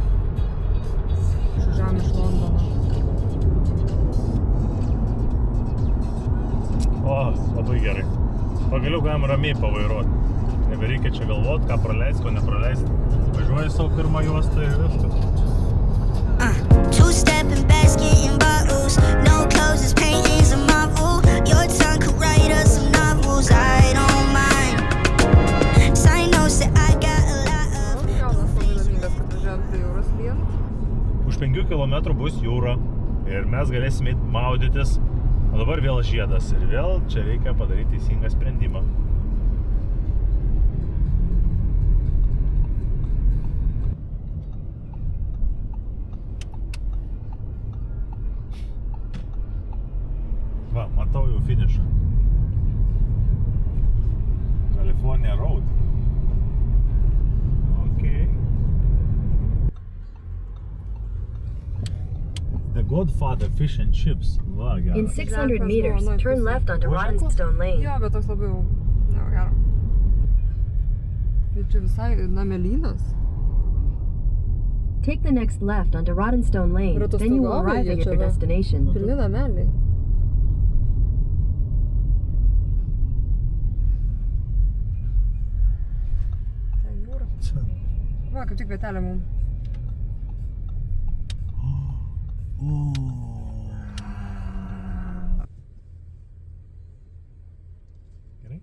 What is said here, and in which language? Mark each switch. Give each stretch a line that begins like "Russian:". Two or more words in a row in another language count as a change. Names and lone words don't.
Lithuanian: Išvažiavom iš Londono. O, labai gerai. Pagaliau galim ramiai pavairuoti. Nebereikia čia galvoti, ką praleist, ko nepraleist. Važiuoji savo pirmą juostą ir viskas.
English: Two-stepping basket in bottles. No clothes, this painting's a marvel. Your tongue could write us some novels. I don't mind. Side notes that I got a lot of.
Lithuanian: Jonas labai laimingas, kad važiavom prie jūros lient. Už 5 kilometrų bus jūra ir mes galėsime maudytis. O dabar vėl žiedas ir vėl čia reikia padaryti teisingą sprendimą. Va, matau jau finišą. California Road. Okay. The Godfather Fish and Chips. Va, geras.
English: In 600 meters, turn left onto Rottenstone Lane.
Lithuanian: Jo, bet toks labai jau... Ne, gero. Tai čia visai namelynas.
English: Take the next left onto Rottenstone Lane, then you will arrive at your destination.
Lithuanian: Pilni nameliai. Ten jūra. Va, kaip tik vietelė mum. Gerai?